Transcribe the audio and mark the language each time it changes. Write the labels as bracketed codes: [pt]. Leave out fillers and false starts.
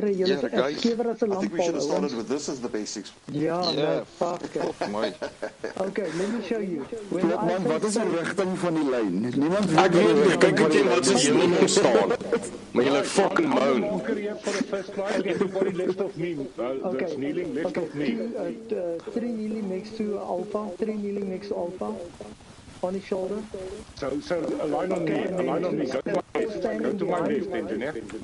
[en] guys, I think we should have started with this as the basics. Yeah, fuck it. Okay, let me show you. [af] Man, wat is die rigting van die lyn? Niemand Ek weet nie, kyk hoe teen wat se hemel staan. Maar jy fucking moan. [en] Everybody left of me. That's kneeling left of me. 3 kneeling next to Alpha. 3 kneeling next to Alpha. On his shoulder. So a line on me. Go to my left, engineer.